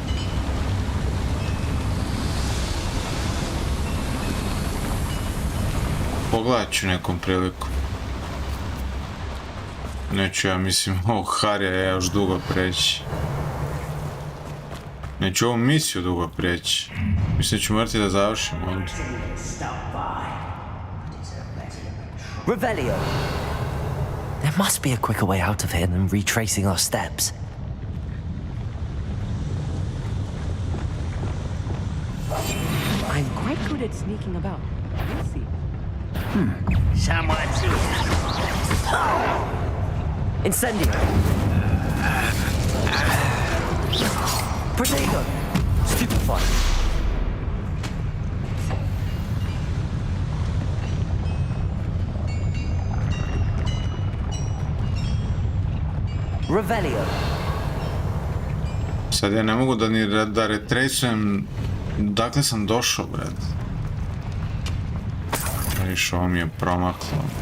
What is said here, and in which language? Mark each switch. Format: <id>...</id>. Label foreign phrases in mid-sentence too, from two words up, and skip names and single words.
<sr>Pogledat ću nekom priliku. Neću, ja mislim, ovog Harija još dugo preći. Neću ovu misiju dugo prijeći. Mislim da ću morati da završim ovdje.</sr> <en>Revelio. There must be a quicker way out of here than retracing our steps. I'm quite good at sneaking about. You'll see. Someone's here. Incendio. Potato. Stupefy. Revelio.</en> <sr>Sad ja ne mogu da retracujem dakle sam došao, bred. Viš, ovo mi je promaklo.</sr>